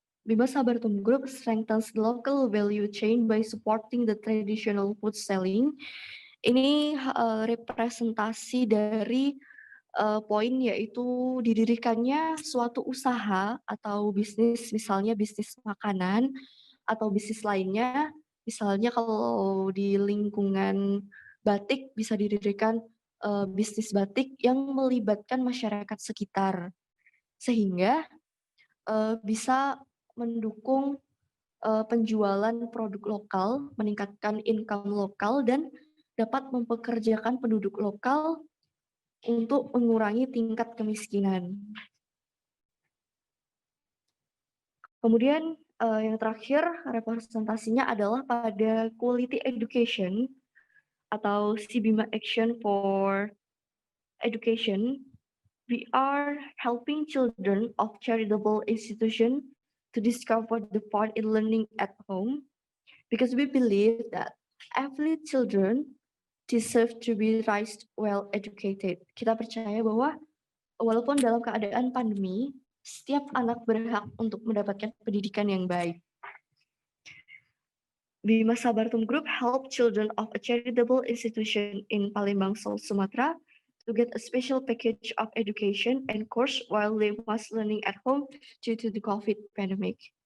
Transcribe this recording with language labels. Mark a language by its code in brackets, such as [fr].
[en] Bima Sabartum Group strengthens the local value chain by supporting the traditional food selling. [id] Ini representasi dari poin yaitu didirikannya suatu usaha atau bisnis, misalnya bisnis makanan atau bisnis lainnya. Misalnya kalau di lingkungan batik bisa didirikan bisnis batik yang melibatkan masyarakat sekitar. Sehingga bisa mendukung penjualan produk lokal, meningkatkan income lokal, dan dapat mempekerjakan penduduk lokal untuk mengurangi tingkat kemiskinan. Kemudian yang terakhir representasinya adalah pada quality education atau Sibima Action for Education. [en] We are helping children of charitable institution to discover the part in learning at home because we believe that every children deserve to be raised well educated. [id] Kita percaya bahwa walaupun dalam keadaan pandemi, setiap anak berhak untuk mendapatkan pendidikan yang baik. [en] Bima Sabartum Group help children of a charitable institution in Palembang, South Sumatra to get a special package of education and course while they was learning at home due to the COVID pandemic.